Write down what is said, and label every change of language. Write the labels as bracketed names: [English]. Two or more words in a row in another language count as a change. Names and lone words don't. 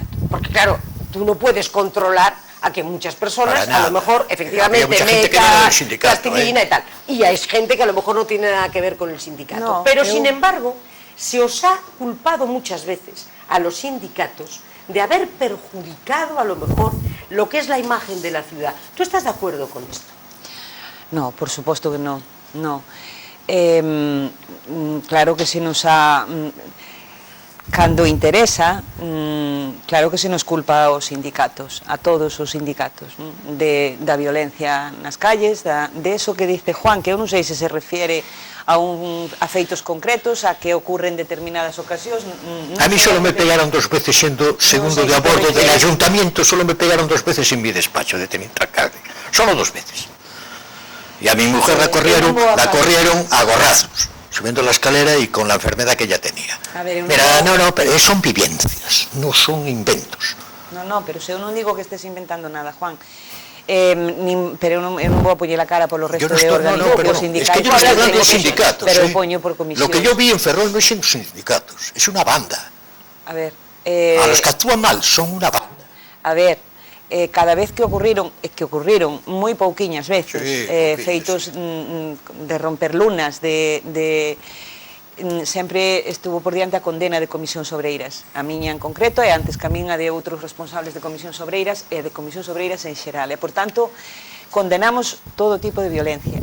[Spanish] Porque claro, tú no puedes controlar a que muchas personas, a lo mejor, efectivamente, metan plastilina y tal. Y hay gente que a lo mejor no tiene nada que ver con el sindicato. No, pero sin embargo, se os ha culpado muchas veces a los sindicatos de haber perjudicado a lo mejor lo que es la imagen de la ciudad. ¿Tú estás de acuerdo con esto? No, [Galician] por suposto que non. [Spanish] No. Claro que se nos ha... [Galician] Cando interesa, claro que se nos culpa aos sindicatos, a todos os sindicatos, da violencia nas calles, [Spanish] de eso que dice Juan, [Galician] que eu non sei se se refiere a feitos concretos, a que ocurre en determinadas ocasións. [Spanish] A mí solo me pegaron 2 veces siendo segundo de a bordo del ayuntamiento, solo me pegaron 2 veces en mi despacho de teniente alcalde, solo 2 veces. Y a mi mujer la corrieron a gorrazos, subiendo la escalera y con la enfermedad que ella tenía. Mira, no, pero son vivencias, no son inventos. No, [Galician] pero se eu non digo que estés inventando nada, Juan. Pero eu non vou a poñer a cara polo resto de organismos, por sindicatos. [Spanish] Es que yo no estoy hablando de sindicatos. [Galician] Pero poño por comisión. [Spanish] Lo que yo vi en Ferrol no son sindicatos, es una banda. A ver... a los que actúan mal son una banda. [Galician] A ver... cada vez que ocurriron moi pouquiñas veces, feitos de romper lunas, sempre estuvo por diante a condena de comisións obreiras, a miña en concreto e antes que a min a de outros responsables de comisións obreiras e de comisións obreiras en xeral, e por tanto condenamos todo tipo de violencia.